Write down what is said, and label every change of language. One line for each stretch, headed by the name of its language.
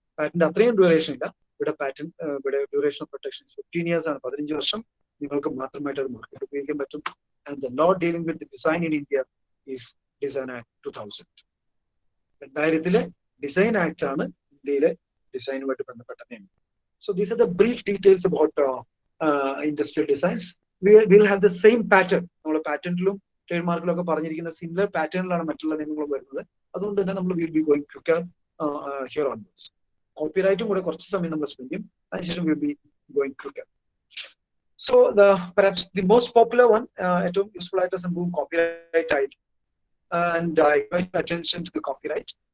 Malayalam: Patent അത്രയും duration ഇല്ല. ഇവിടെ
English: patent duration of protection is 15 years
Malayalam: ആണ്, 15 വർഷം നിങ്ങൾക്ക് മാത്രമായിട്ട് അത് മാർക്കറ്റ് ഉപയോഗിക്കാൻ പറ്റും.
English: And the law dealing with the design in India is Design Act 2000.
Malayalam: 2000 Design Act ആണ് ഇന്ത്യയിലെ ഡിസൈനുമായിട്ട് ബന്ധപ്പെട്ട നിയമം.
English: So these are the brief details about industrial designs. We will have the same pattern.
Malayalam: നമ്മൾ പാറ്റന്റിലും ട്രേഡ് മാർക്കിലും ഒക്കെ പറഞ്ഞിരിക്കുന്ന similar പാറ്റേണിലാണ് മറ്റുള്ള നിയമങ്ങൾ വരുന്നത്. അതുകൊണ്ട് തന്നെ നമ്മൾ
English: Will be going quicker here onwards.
Malayalam: കോപ്പിറൈറ്റും കൂടെ കുറച്ച് സമയം നമ്മൾ സ്പെൻഡ് ചെയ്യും, അതിനുശേഷം
English: Will be going quicker. So perhaps the most popular one,
Malayalam: ഏറ്റവും യൂസ്ഫുൾ ആയിട്ട് സംഭവം കോപ്പിറൈറ്റ് ആയിരിക്കും.
English: And I invite attention to the copyright.